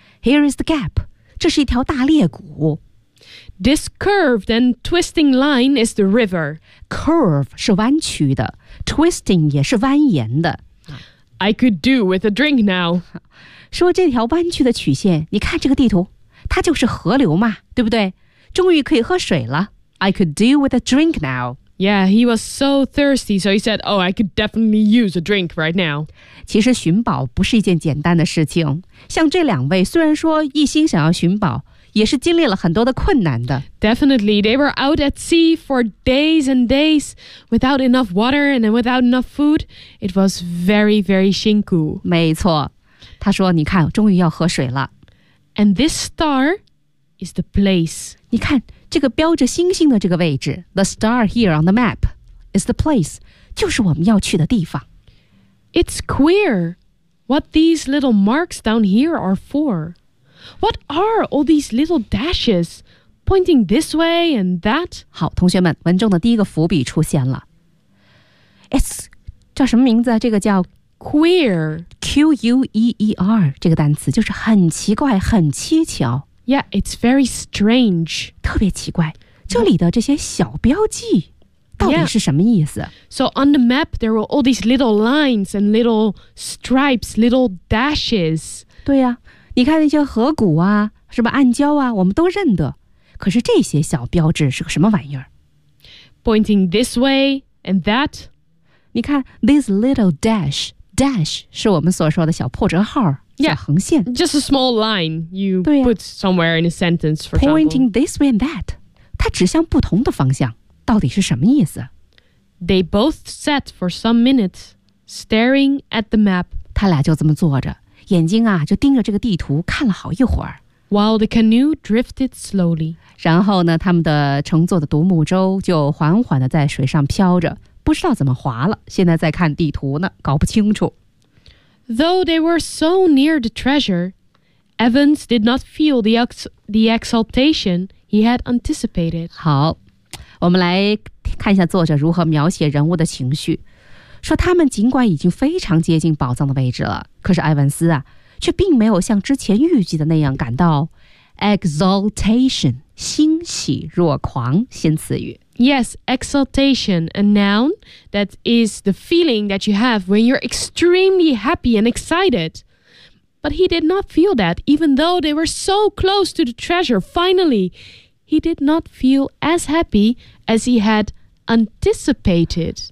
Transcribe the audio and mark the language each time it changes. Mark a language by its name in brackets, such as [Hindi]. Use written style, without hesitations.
[English] Here is the gap. [Chinese] 这是一条大裂谷。 [English] This curved and twisting line is the river. [Chinese] Curve 是弯曲的 ，twisting 也是蜿蜒的。 [English] I could do with a drink now. [Chinese] 说这条弯曲的曲线，你看这个地图，它就是河流嘛，对不对？终于可以喝水了。 [English] I could do with a drink now. Yeah, he was so thirsty, so he said, "Oh, I could definitely use a drink right now." [Chinese] 其实寻宝不是一件简单的事情。像这两位虽然说一心想要寻宝，也是经历了很多的困难的。 [English] Definitely, they were out at sea for days and days without enough water and without enough food. It was very, very 辛苦。 [Chinese] 没错，他说你看终于要喝水了。 [English] And this star is the place. [Chinese] 你看这个标着星星的这个位置 [English] The star here on the map is the place. [Chinese] 就是我们要去的地方。 [English] It's queer. What these little marks down here are for? What are all these little dashes pointing this way and that? [Chinese] 好，同学们，文中的第一个伏笔出现了。 It's 叫什么名字？这个叫 [English] queer, [Chinese] Q U E E R 这个单词就是很奇怪，很蹊跷。 [English] Yeah, it's very strange. [Chinese] 特别奇怪，这里的这些小标记到底是什么意思？ [English] So on the map, there were all these little lines and little stripes, little dashes. [Chinese] 对呀、你看那些河谷啊，什么暗礁啊，我们都认得。可是这些小标志是个什么玩意儿？ [English] Pointing this way and that. [Chinese] 你看 [English] this little dash, [Chinese] dash 是我们所说的小破折号，小横线。 [English] Just a small line you put somewhere in a sentence, for example. Pointing this way and that. [Chinese] 它指向不同的方向，到底是什么意思？ [English] They both sat for some minutes, staring at the map. [Chinese] 他俩就这么坐着，眼睛啊，就盯着这个地图看了好一会儿。 [English] While the canoe drifted slowly. [Chinese] 然后呢，他们的乘坐的独木舟就缓缓地在水上飘着，不知道怎么划了，现在在看地图呢，搞不清楚。 [English] Though they were so near the treasure, Evans did not feel the exultation he had anticipated. [Chinese] 好，我们来看一下作者如何描写人物的情绪。说他们尽管已经非常接近宝藏的位置了，可是埃文斯啊，却并没有像之前预计的那样感到 exultation, 欣喜若狂，新词语。 [English] Yes, exultation, a noun that is the feeling that you have when you're extremely happy and excited. But he did not feel that, even though they were so close to the treasure, finally. He did not feel as happy as he had anticipated.